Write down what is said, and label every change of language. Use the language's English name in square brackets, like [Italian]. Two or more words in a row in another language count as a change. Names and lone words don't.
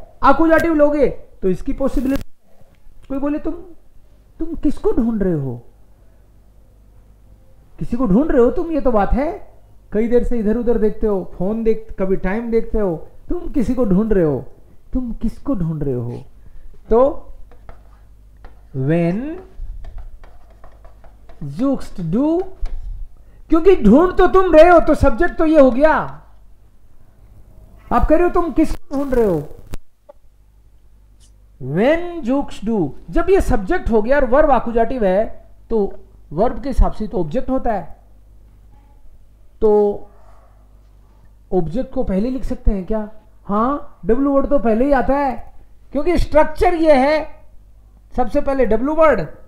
[Hindi] अकुजाटिव लोगे तो इसकी पॉसिबिलिटी, कोई बोले तुम किसको ढूंढ रहे हो, किसी को ढूंढ रहे हो तुम, ये तो बात है। कई देर से इधर उधर देखते हो, फोन कभी टाइम देखते हो, तुम किसी को ढूंढ रहे हो, तुम किसको ढूंढ रहे हो। [German] तो when suchst du, [Hindi] क्योंकि ढूंढ तो तुम रहे हो, तो सब्जेक्ट तो ये हो गया। आप कह रहे हो तुम किसको ढूंढ रहे हो। [German] when suchst du, [Hindi] जब ये सब्जेक्ट हो गया और वर्ब आकुजाटिव है, तो वर्ब के हिसाब से तो ऑब्जेक्ट होता है, तो ऑब्जेक्ट को पहले लिख सकते हैं क्या। हाँ, [English] W word [Hindi] तो पहले ही आता है, क्योंकि स्ट्रक्चर ये है, सबसे पहले [English] W word.